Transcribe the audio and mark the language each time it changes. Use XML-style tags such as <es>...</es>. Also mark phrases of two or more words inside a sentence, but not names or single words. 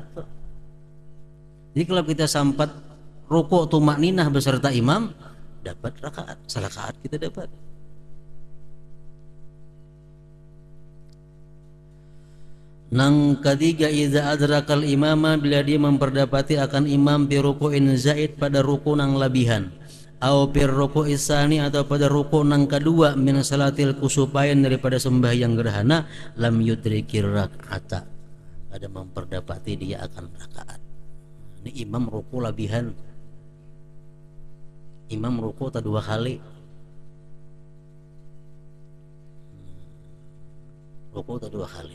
<bjn>Jadi kalau kita sampat rukuk tumakninah beserta imam, dapat rakaat, serakaat kita dapat. Nang ketiga,</bjn> <ar>إذا أدرك الإمام,</ar> <bjn>bila dia memperdapati akan imam</bjn> <ar>بركوع زائد,</ar> <bjn>pada ruku nang labihan,</bjn> <ar>أو بالركوع الثاني,</ar> <bjn>atau pada ruku nang kedua,</bjn> <ar>من صلاة الكسوفين,</ar> <bjn>daripada sembahyang gerhana,</bjn> <ar>لم يدرك الركعة,</ar> <bjn>ada memperdapati dia akan rakaat. Ini imam ruku labihan, imam ruku tak 2 kali, ruku tak 2 kali.</bjn>